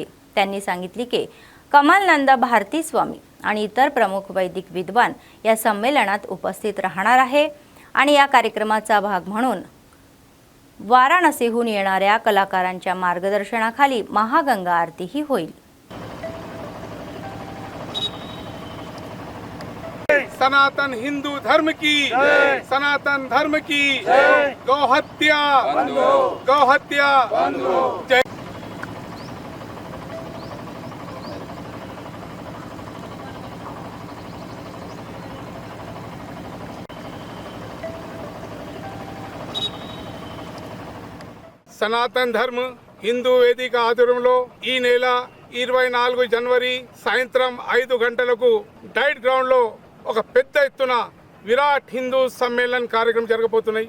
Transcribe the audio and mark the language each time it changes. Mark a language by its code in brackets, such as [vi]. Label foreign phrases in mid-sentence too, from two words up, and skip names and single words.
[mr] त्यांनी सांगितले की कमलनंद भारती स्वामी आणि इतर प्रमुख वैदिक विद्वान या संमेलनात उपस्थित राहणार आहे आणि या कार्यक्रमाचा भाग म्हणून वाराणसीहून येणाऱ्या कलाकारांच्या मार्गदर्शनाखाली महागंगा आरतीही होईल। [hi] सनातन हिंदू धर्म की जय, सनातन धर्म की जय, गौहत्या जय। [te] సనాతన్ ధర్మ హిందూ వేదిక ఆధ్వర్యంలో ఈ నెల 24 జనవరి సాయంత్రం 5 గంటలకు డైట్ గ్రౌండ్ లో ఒక పెద్ద ఎత్తున విరాట్ హిందూ సమ్మేళన్ కార్యక్రమం జరగబోతున్నాయి।